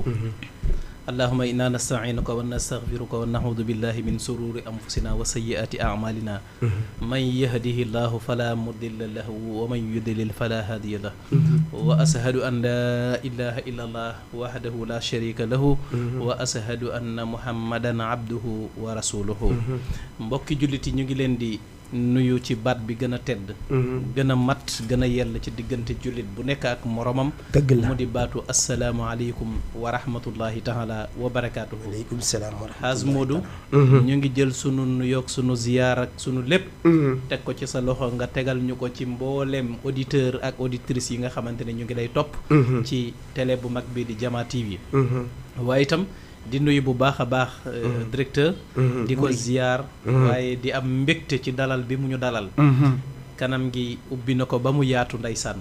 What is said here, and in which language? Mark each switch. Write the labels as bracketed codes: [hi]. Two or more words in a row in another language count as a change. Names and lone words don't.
[ar] اللهم إنا نستعينك ونستغفرك ونعوذ بالله من شرور أنفسنا وسيئات أعمالنا من يهده الله فلا مضل له ومن يضلل فلا هادي له وأشهد أن لا إله إلا الله وحده لا شريك له وأشهد أن محمدا عبده ورسوله. [wo] mbokki julliti ñu ngi leen di nuyu ci baat bi gën a tedd gën a mat gën a yell ci diggante jullit bu nekk ak moromam mu di baatu [ar] السلام عليكم ورحمة الله تعالى وبركاته. عليكم السلام ورحمة الله [wo] Haaj Moodu ñu ngi jël sunu nuyoog sunu ziyaar ak sunu lépp teg ko ci sa loxo nga tegal ñu ko ci mbooleem auditeur ak auditrice yi nga xamante ne ñu ngi lay topp ci télé bu mag bi di Jama TV waaye itam di nuyu bu baax a baax directeur di ko ziyaar waaye di am mbégte ci dalal bi mu ñu dalal kanam gi ubbi na ko ba mu yaatu ndeysaan